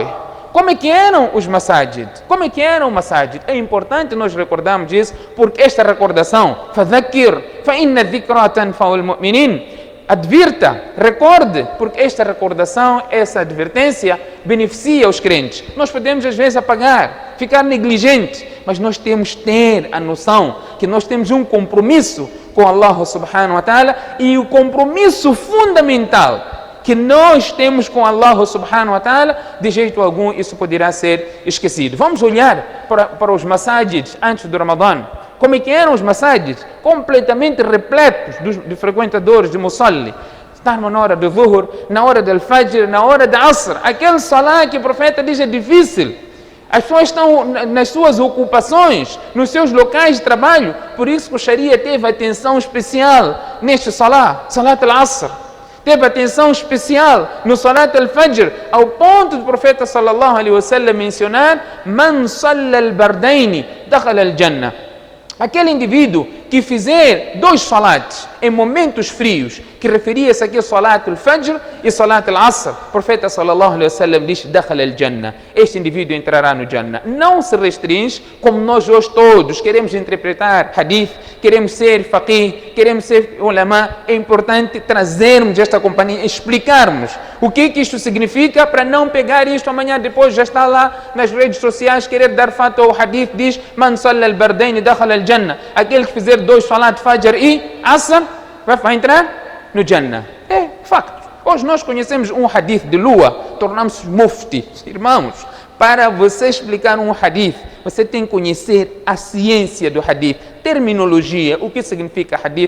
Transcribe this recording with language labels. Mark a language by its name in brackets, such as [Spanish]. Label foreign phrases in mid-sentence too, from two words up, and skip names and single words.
[Portuguese] Como é que eram os masajid? Como é que eram os masajid? É importante nós recordarmos isso, porque esta recordação, [Arabic] فَذَكِّرْ فَإِنَّ الذِّكْرَى تَنْفَعُ الْمُؤْمِنِينَ, [Portuguese] advirta, recorde, porque esta recordação, essa advertência beneficia os crentes. Nós podemos às vezes apagar, ficar negligentes, mas nós temos que ter a noção que nós temos um compromisso com Allah [Arabic] سبحانه وتعالى, [Portuguese] e o compromisso fundamental que nós temos com Allah [Arabic] سبحانه وتعالى, [Portuguese] de jeito algum isso poderá ser esquecido. Vamos olhar para os masajids antes do Ramadã. Como é que eram os masajids? Completamente repletos de frequentadores de musalli. Estavam na hora do Dhuhr, na hora do Fajr, na hora da Asr. Aquele salah que o profeta diz é difícil. As pessoas estão nas suas ocupações, nos seus locais de trabalho. Por isso que o Sharia teve atenção especial neste salah, [Arabic] صلاة العصر. [Portuguese] Teve atenção especial no [Arabic] صلاة الفجر, [Portuguese] ao ponto do profeta [Arabic] صلى الله عليه وسلم [Portuguese] mencionar: [Arabic] "من صلى البردين دخل الجنة." [Portuguese] Aquele indivíduo que fizer 2 salats em momentos frios, que referia-se aqui a [Arabic] صلاة الفجر [Portuguese] e [Arabic] صلاة العصر, [Portuguese] o profeta [Arabic] صلى الله عليه وسلم [Portuguese] diz: [Arabic] "دخل الجنة." [Portuguese] Este indivíduo entrará no Jannah. Não se restringe, como nós hoje todos queremos interpretar hadith, queremos ser faqih, queremos ser ulama. É importante trazermos esta companhia, explicarmos o que isto significa, para não pegar isto amanhã depois já está lá nas redes sociais, querer dar fatwa ao hadith, diz: [Arabic] "من صلى البردين دخل الجنة." [Portuguese] Aquele que fizer 2 salat Fajr e Asr vai entrar no Jannah. É facto. Hoje nós conhecemos um hadith de lua, tornamos mufti. Irmãos, para você explicar um hadith, você tem que conhecer a ciência do hadith, terminologia, o que significa hadith.